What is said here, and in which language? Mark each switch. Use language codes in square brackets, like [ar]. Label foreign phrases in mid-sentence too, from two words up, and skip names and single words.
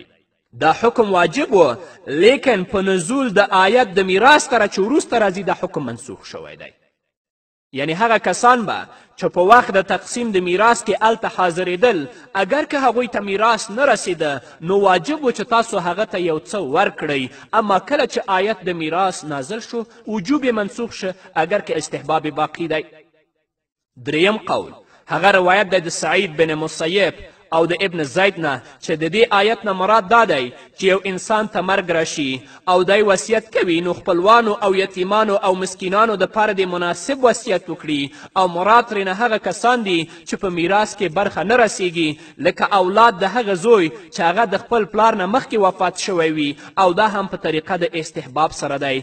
[ps] دا حکم واجب و، لیکن په نزول د آیت د میراث سره چې وروسته راځي دا حکم منسوخ شوی دی. یعنی هغه کسان به چې په وخت د تقسیم د میراث کې هلته حاضرېدل، اگر که هغوی ته میراث نه رسیده نو واجب و چې تاسو هغه ته یو څه ورکړئ. اما کله چې آیت د میراث نازل شو وجوب یې منسوخ شه، اگر که استحباب باقی دی. دریم قول هغه روایت دی د سعید بن مسیب او د ابن زید نه چې د دې آیت نه مراد دا دی چې یو انسان ته مرګ راشي او دی وصیت کوي، نو خپلوانو او یتیمانو او مسکینانو دپاره د مناسب وصیت وکړي، او مراد ترېنه هغه کسان دي چې په میراث کې برخه نه رسیږي، لکه اولاد د هغه زوی چې هغه د خپل پلار نه مخکې وفات شوی وي، او دا هم په طریقه د استحباب سره دی.